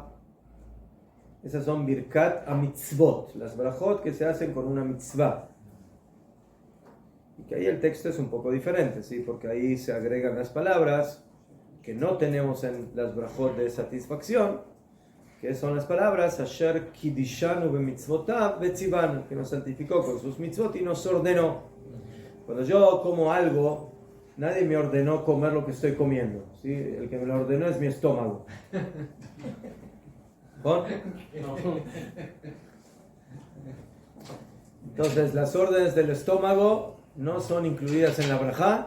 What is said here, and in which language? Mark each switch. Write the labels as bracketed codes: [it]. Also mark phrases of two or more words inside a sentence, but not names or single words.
[es] Esas son [he] ברכת המצוות, [es] las brajot que se hacen con una mitzvah. Y que ahí el texto es un poco diferente, ¿sí? Porque ahí se agregan las palabras que no tenemos en las brajot de satisfacción, que son las palabras [he] אשר קדשנו במצוותיו וצוונו, [es] que nos santificó con sus mitzvot y nos ordenó. Cuando yo como algo, nadie me ordenó comer lo que estoy comiendo, ¿sí? El que me lo ordenó es mi estómago. ¿Bon? Entonces las órdenes del estómago no son incluidas en la brajá.